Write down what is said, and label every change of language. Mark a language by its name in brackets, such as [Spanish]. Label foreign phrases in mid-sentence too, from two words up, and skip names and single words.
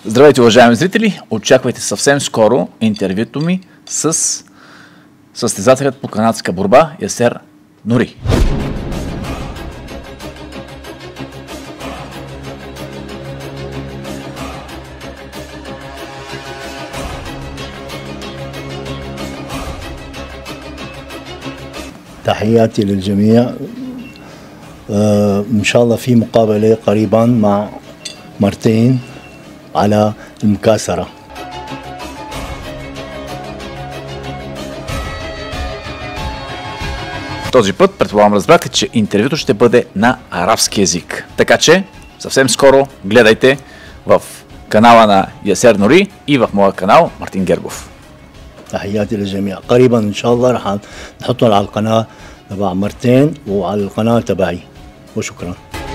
[Bulgarian] Здравейте, уважаеми зрители! Очаквайте съвсем скоро интервюто ми с състезателят по канадска борба Ясер Нури. [Arabic] تحياتي للجميع. إن شاء الله في مقابلة قريبا مع مارتين على المكاسرة. [Bulgarian] Този път, предполагам, разбрахте, че интервюто ще бъде на арабски език. Така че, съвсем скоро гледайте в канала на Ясер Нури и в моя канал Мартин Гергов. [Arabic] تحياتي للجميع. قريبا إن شاء الله رح نحطهم على القناة تبع مارتين وعلى القناة تبعي. وشكرا.